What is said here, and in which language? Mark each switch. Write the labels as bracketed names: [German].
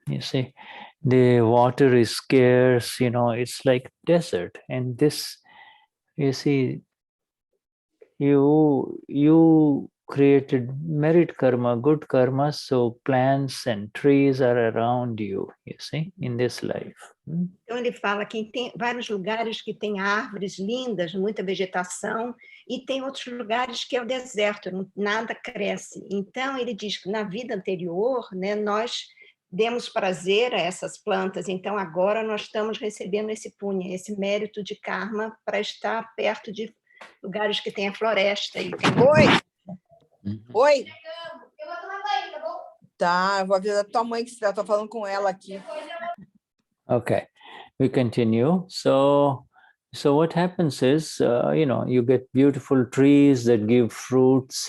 [English] You see, the water is scarce. It's like desert, and this, you see, you created merit karma, good karma, so plants and trees are around you, see, in this life. [Portuguese] Então, ele fala que tem vários lugares que tem árvores lindas, muita vegetação, e tem outros lugares que é o deserto, nada cresce. Então, ele diz que na vida anterior, né, nós demos prazer a essas plantas, então agora nós estamos recebendo esse punya, esse mérito de karma para estar perto de lugares que tem a floresta. E tem... Oi! Oi! Eu vou tomar banho, tá bom? Tá, eu vou avisar a tua mãe que eu tô falando com ela aqui. [English] Okay, we continue. So what happens is, you get beautiful trees that give fruits.